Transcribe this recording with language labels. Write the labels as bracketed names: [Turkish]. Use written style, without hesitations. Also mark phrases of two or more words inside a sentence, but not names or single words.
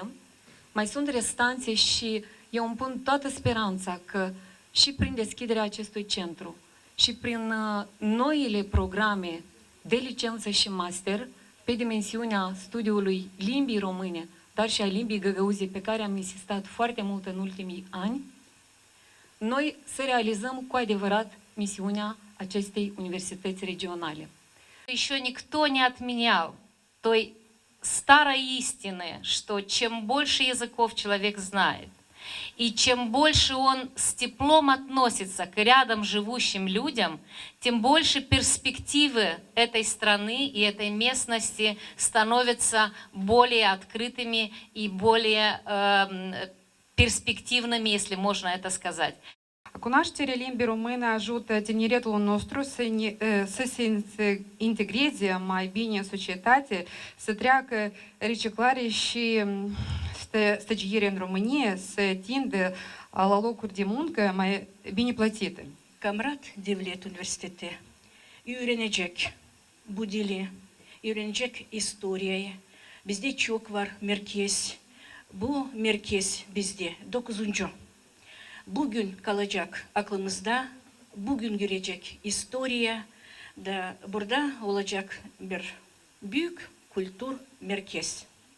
[Romanian] Mai sunt restanțe și eu îmi pun toată speranța că și prin deschiderea acestui centru și prin noile programe de licență și master pe dimensiunea studiului limbii române, dar și a limbii găgăuze, pe care am insistat foarte mult în ultimii ani, noi să realizăm cu adevărat misiunea acestei universități regionale. [Russian] Еще никто не отменял той старой истины, что чем больше языков человек знает, и чем больше он с теплом относится к рядом живущим людям, тем больше перспективы этой страны и этой местности становятся более открытыми и более перспективными, если можно это сказать. [Romanian] Cunoașterea limbii române ajută tineretul nostru să se integreze mai bine în societate, să treacă reciclare și stagiere în România, să tindă la locuri de muncă mai bine plătite. [Gagauz] Comrat Devlet Üniversiteti öğrenecek bu dili, öğrenecek istoriayı. Bizde çok var merkez. Bu merkez bizde 9. Bugün kalacak aklımızda, bugün girecek historia da burada olacak bir büyük kültür merkez.